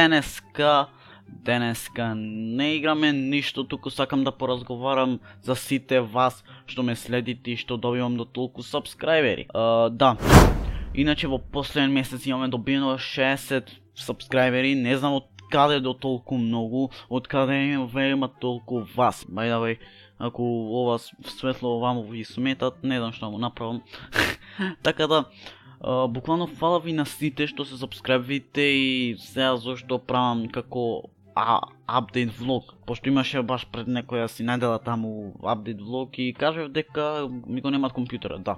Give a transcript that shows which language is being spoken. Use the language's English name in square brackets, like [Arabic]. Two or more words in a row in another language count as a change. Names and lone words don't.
[Macedonian] Денеска не играме ништо, туку сакам да поразговарам за сите вас што ме следите и што добивам до толку сабскрајбери. Да, иначе во последен месец имаме добиено 60 сабскрајбери, не знам од каде до толку многу, од каде има толку вас. [English] By the way, [Macedonian] ако ова светло ваму ви сметат, не знам што му направам. Така да, буквално фала ви на сите што се сабскрајбвите и сега зашто правам како [English] update vlog, [Macedonian] пошто имаше баш пред некоја си недела таму [English] update vlog [Macedonian] и кажав дека ми го немат компјутера, да.